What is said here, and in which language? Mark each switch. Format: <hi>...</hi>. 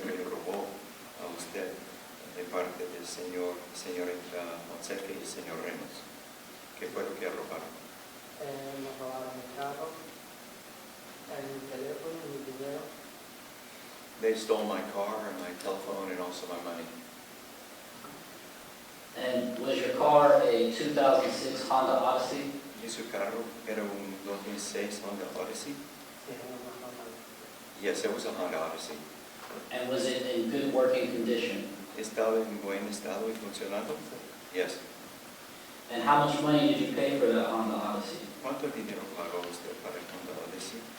<es>de parte del señorita Fonseca y el señor Reynolds. ¿Qué fue lo que robaron? Nos robaron el carro, mi teléfono, mi dinero.</es> <en>They stole my car and my telephone and also my money. And was your car a 2006 Honda Odyssey?</en> <es>¿Y su carro era un 2006 Honda Odyssey? Sí, una Honda.</es> <en>Yes, it was a Honda Odyssey. And was it in good working condition?</en> <es>¿Estaba en buen estado y funcionando?</es> <en>Yes. And how much money did you pay for that Honda Odyssey?</en> <es>¿Cuánto dinero pagó usted para el Honda Odyssey?</es>